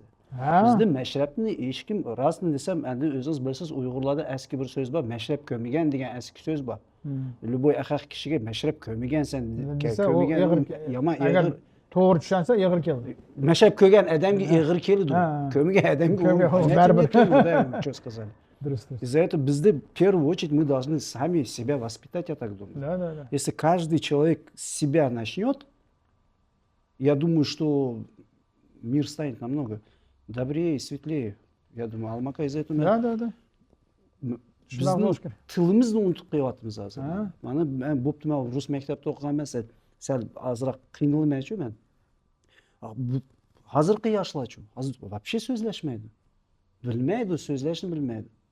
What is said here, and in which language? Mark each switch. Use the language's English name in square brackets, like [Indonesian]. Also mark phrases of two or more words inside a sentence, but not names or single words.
[Uzbek] Bizda mashrabni hech kim rostini desam, endi o'zingiz bilasiz, Uyg'urlarda eski bir so'z bor, mashrab ko'migan degan eski so'z bor. Любой axaq kishiga mashrab ko'migansan, ko'migan yomon agar to'g'ri tushunsa eg'ir keldi. Mashrab ko'rgan odamga eg'ir keladi. Ko'migan odamga baribir cho'z qiladi. [Russian] Из-за этого bizda в первую очередь мы должны сами себя воспитать, я так думаю. Да. Если каждый человек с себя начнет, я думаю, что мир станет намного добрее и светлее. Я думаю, Almaka из-за этого... Да. [Uzbek] Bizning tilimizni unutib qo'yapmiz hozir. Mana men bo'pti, men rus maktabida o'qiganman, sal ozroq qiynalmaychi men. Hozirgi yoshlar-chi, hozir вообще so'zlashmaydi. Bilmaydi, so'zlashni bilmaydi.